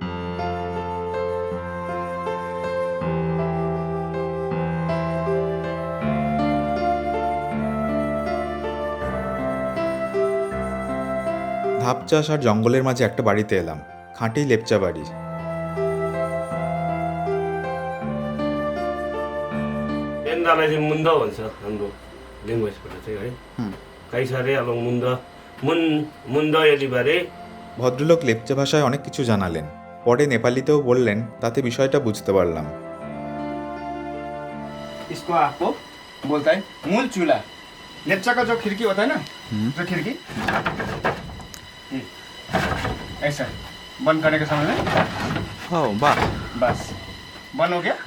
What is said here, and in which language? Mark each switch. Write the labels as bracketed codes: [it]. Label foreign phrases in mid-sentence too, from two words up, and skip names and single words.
[bn] ধাপ চাষ আর জঙ্গলের মাঝে একটা বাড়িতে এলাম, খাঁটি লেপচা বাড়ি। [ne] बेन्दालाई चाहिँ मुन्द भन्छ हाम्रो ल्याङ्ग्वेजबाट चाहिँ है। কাইসারে এবং মুন্দ এলিবারে। [bn] ভদ্রলোক লেপচা ভাষায় অনেক কিছু জানালেন, পরে নেপালিতেও বললেন, তাতে বিষয়টা বুঝতে পারলাম। [hi] इसको आपको बोलता है मूल चूल्हा। लेप्चा का जो खिड़की होता है ना, जो खिड़की ऐसा बंद करने के समय में बस बंद हो गया।